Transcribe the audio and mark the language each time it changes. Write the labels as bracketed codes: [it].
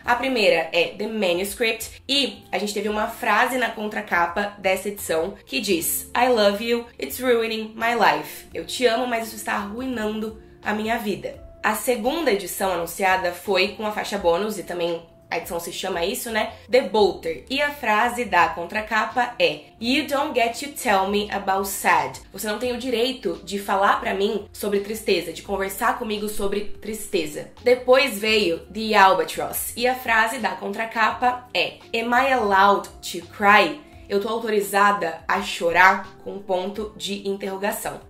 [pt] A primeira é The Manuscript, e a gente teve uma frase na contracapa dessa edição que diz: [en] I love you, it's ruining my life. [pt] Eu te amo, mas isso está arruinando a minha vida. A segunda edição anunciada foi com a faixa bônus, e também a edição se chama isso, né? [en] The Bolter. [pt] E a frase da contracapa é: [en] You don't get to tell me about sad. [pt] Você não tem o direito de falar pra mim sobre tristeza, de conversar comigo sobre tristeza. Depois veio The Albatross. E a frase da contracapa é: [en] Am I allowed to cry? [pt] Eu tô autorizada a chorar, com um ponto de interrogação.